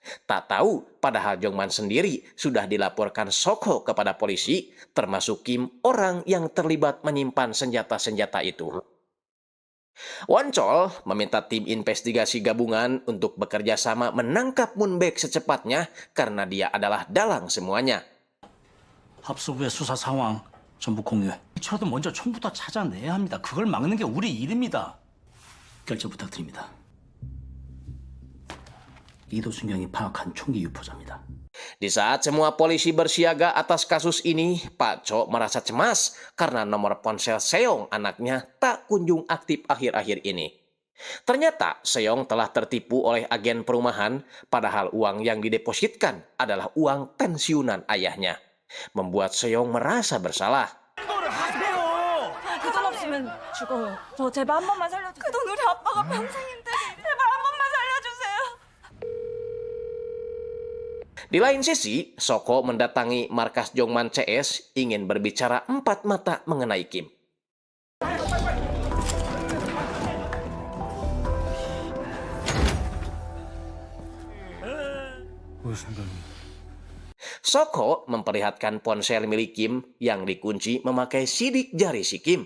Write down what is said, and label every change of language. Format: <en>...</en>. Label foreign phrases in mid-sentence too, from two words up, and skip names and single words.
<id>Tak tahu, padahal Jongman sendiri sudah dilaporkan Soko kepada polisi, termasuk Kim, orang yang terlibat menyimpan senjata-senjata itu. Wancol meminta tim investigasi gabungan untuk bekerja sama menangkap Moonbaek secepatnya karena dia adalah dalang semuanya.</id> <ko>합수부의 수사 상황 전부 공유해. 저라도 먼저 총부터 찾아내야 합니다. 그걸 막는 게 우리 일입니다. 결제 부탁드립니다. 이도순경이 파악한 총기 유포자입니다.</ko> <id>Di saat semua polisi bersiaga atas kasus ini, Pak Cho merasa cemas karena nomor ponsel Seong anaknya tak kunjung aktif akhir-akhir ini. Ternyata Seong telah tertipu oleh agen perumahan, padahal uang yang didepositkan adalah uang pensiunan ayahnya. Membuat Seong merasa bersalah.</id> <ko>그 돈 없으면 죽어요. 저 제발 한 번만 살려주세요. 그 돈 우리 아빠가 평생인데 제발 한 번만 살려주세요.</ko> <id>Di lain sisi, Soko mendatangi markas Jongman CS ingin berbicara empat mata mengenai Kim. Soko memperlihatkan ponsel milik Kim yang dikunci memakai sidik jari si Kim.</id>